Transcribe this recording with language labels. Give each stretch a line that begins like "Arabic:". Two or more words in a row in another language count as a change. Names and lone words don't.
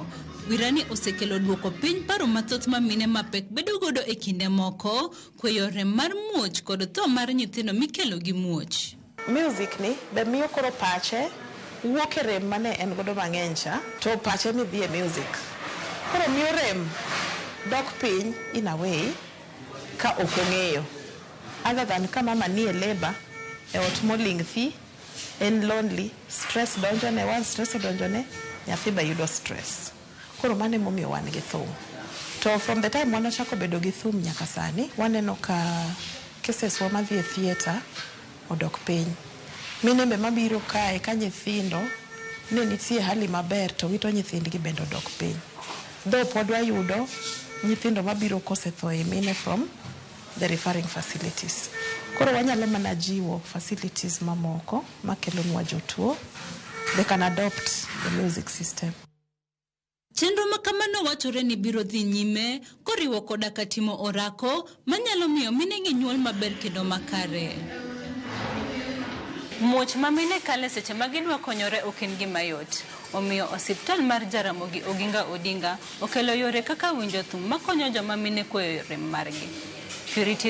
Luo (Kenya and Tanzania): Wirani osekelo duoko piny paro mathoth ma mine mapek bedo godo e kinde moko, kweyo rem mar muoch kod tho mar nyithindo mikelo gi muoch. Music ni be miyo koro pache wuok e rem mane en godo mang'eny cha, to pache mi dhi e music. Koro miyo rem dok piny
English: in a way
Luo (Kenya and Tanzania): ka ok ong'eyo.
English: Other than
Luo (Kenya and Tanzania): ka mama ni e labor, e ot moling thi, en lonely, stress donjone, one stress donjone, nyathi ba yudo stress. Koro mane momiyo wan gi thum. To
English: from the time
Luo (Kenya and Tanzania): wanachako bedo gi thum nyaka sani, waneno ka cases wa madhi e theater odok piny. Mine be mabiro kae ka nyithindo ne nitie hali maber to wito nyithindgi bende odok piny. Though pod wayudo nyithindo mabiro kosetho e mine
English: from the referring facilities.
Luo (Kenya and Tanzania): Koro wanyalo mana jiwo facilities mamoko makelo nwa jotuo.
English: They can adopt the music system.
Luo (Kenya and Tanzania): Chenro makamano wachore ni biro dhi nyime koriwo koda ka timo orako manyalo miyo mine gi nyuol maber kendo makare. Muoch ma mine kale seche ma gidwa konyore ok en gima yot. Omiyo osiptal mar Jaramogi Oginga Odinga okelo yore kaka winjo thum makonyo joma mine kweyo rem margi.